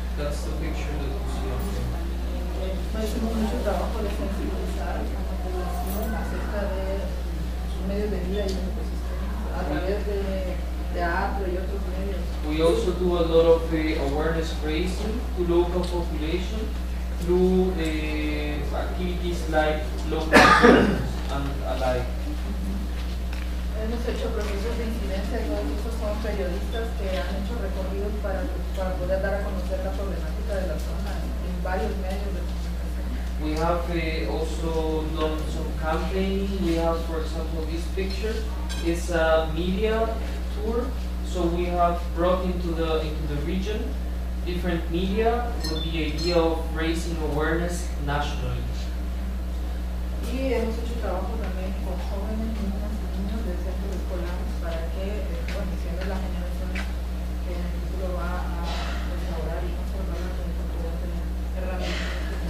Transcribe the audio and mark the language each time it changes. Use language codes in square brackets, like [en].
[en] That's the picture that you see up there. [es] Hicimos mucho trabajo de sensibilizar a la población acerca de sus medios de vida y los ecosistemas a través de teatro y otros medios. [en] We also do a lot of awareness raising to local population through activities like local programs and alike. [es] hemos hecho procesos de incidencia y todos estos son periodistas que han hecho recorridos para poder dar a conocer la problemática de la zona en varios medios de comunicación. [en] We have also done some campaigning. We have, for example, this picture is a media tour. So we have brought into the region different media with the idea of raising awareness nationally. [es] Y hemos hecho trabajo también con jóvenes, niñas y niños de centros escolares para que siendo las generaciones que en el futuro va a elaborar y conservar la planeta puedan tener herramientas.